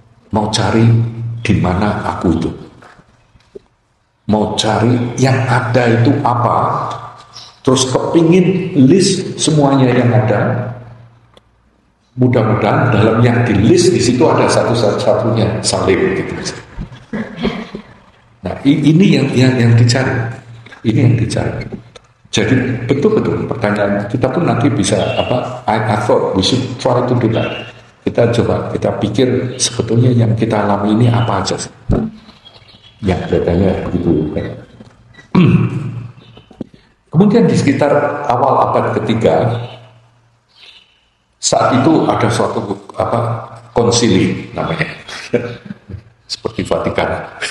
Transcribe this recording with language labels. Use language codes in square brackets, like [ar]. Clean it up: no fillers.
[id] Mau cari di mana aku itu, mau cari yang ada itu apa, terus kepingin list semuanya yang ada. Mudah-mudahan dalam yang di list di situ ada satu-satunya salim gitu. Nah ini yang dicari, ini yang dicari. Jadi betul-betul pertanyaan kita pun nanti bisa apa? [en] I thought we should try to do that. [id] Kita coba, kita pikir sebetulnya yang kita alami ini apa aja sih? Ya kelihatannya begitu. Kemudian di sekitar awal abad ketiga, saat itu ada suatu konsili namanya, seperti Vatikan.